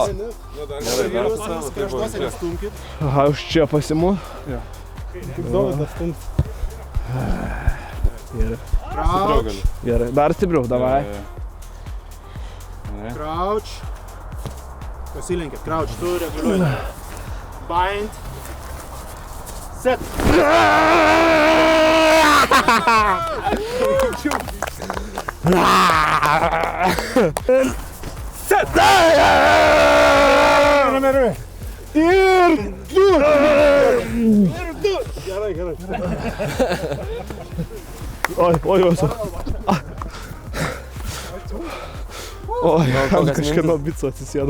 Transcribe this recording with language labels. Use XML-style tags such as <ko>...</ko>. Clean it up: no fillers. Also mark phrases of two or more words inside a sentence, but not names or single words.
<lt>Vyrus kraštuose nestumkit. Aha, už čia pasimu. Kaip Dovydas stums. Crouch. Gerai, dar stipriau, davai. Crouch. Pasilenkit, crouch, tu reguliuoji.</lt> <en>Bind. Set.</en> <lt>Set! Ir du! Gerai. Oi, oi, ant kažkieno bico atsisėdau.</lt>